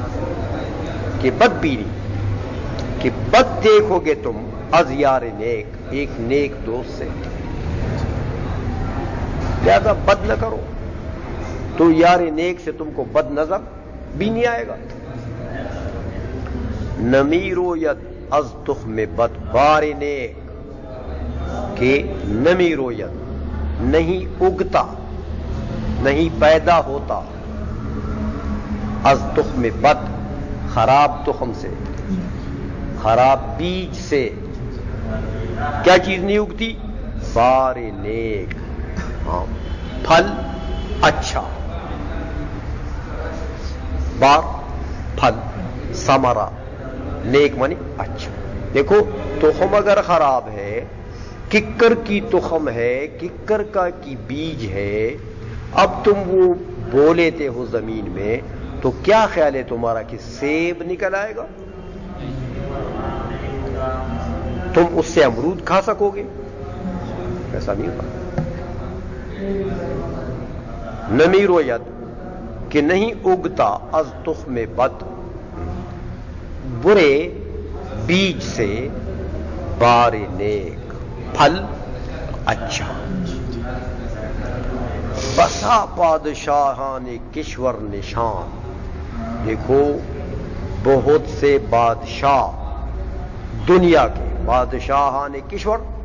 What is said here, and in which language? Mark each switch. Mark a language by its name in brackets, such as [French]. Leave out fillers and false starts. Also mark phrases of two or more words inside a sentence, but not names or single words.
[Urdu] کہ [Persian] بد بینی، [Urdu] کہ بد دیکھو گے تم [Persian] ازیار نیک، [Urdu] ایک نیک دوست سے. لہذا بد نہ کرو تو یار نیک سے تم کو بد نظر بھی نہیں آئے گا. [Persian] نمیرو ید از تخم بد بار نیک، [Urdu] کہ [Persian] نمیرو ید [Urdu] نہیں اگتا، نہیں پیدا ہوتا، [Persian] از تخم بد [Urdu] خراب تخم سے، خراب بیج سے، کیا چیز نہیں اگتی؟ [Persian] بار نیک، [Urdu] ہاں پھل اچھا، بار پھل، ثمرہ، نیک مانی اچھا۔ دیکھو تخم اگر خراب ہے، ککر کی تخم ہے، ککر کا کی بیج ہے، اب تم وہ بو لیتے ہو زمین میں، تو کیا خیال ہے تمہارا کہ سیب نکل آئے گا؟ تم اس سے امرود کھا سکو گے؟ ایسا نہیں ہوگا۔ [Persian] نمی روید [Urdu] کہ نہیں اگتا [Persian] از تخم بد، [Urdu] برے بیج سے [Persian] بار نیک، [Urdu] پھل اچھا۔ [Persian] بسا بادشاہان کشور نشان، [Urdu] دیکھو بہت سے بادشاہ دنیا کے، [Persian] بادشاہان کشور